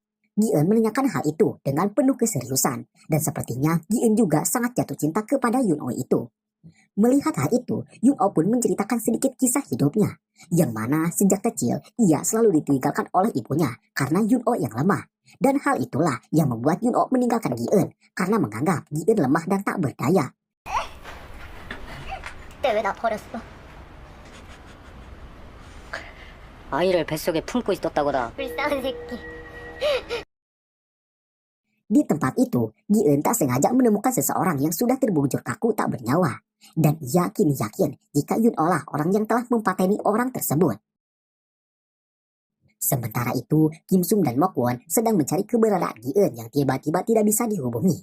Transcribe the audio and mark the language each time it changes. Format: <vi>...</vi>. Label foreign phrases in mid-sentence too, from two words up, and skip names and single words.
<id>Gi-eun menanyakan hal itu dengan penuh keseriusan, dan sepertinya Gi-eun juga sangat jatuh cinta kepada Yun-oh itu. Melihat hal itu, Yun-oh pun menceritakan sedikit kisah hidupnya, yang mana sejak kecil ia selalu ditinggalkan oleh ibunya karena Yun-oh yang lemah. Dan hal itulah yang membuat Yun-oh meninggalkan Gi-eun karena menganggap Gi-eun lemah dan tak berdaya.</id> <ko>그때 왜 나 버렸어? 아이를 뱃속에 품고 있었다고다. 불쌍한 새끼.</ko> <id>Di tempat itu, Gi-eun tak sengaja menemukan seseorang yang sudah terbujur kaku tak bernyawa. Dan ia kini yakin jika Yun-oh lah orang yang telah mempateni orang tersebut. Sementara itu, Kim Sum dan Mok-won sedang mencari keberadaan Gi-eun yang tiba-tiba tidak bisa dihubungi.</id>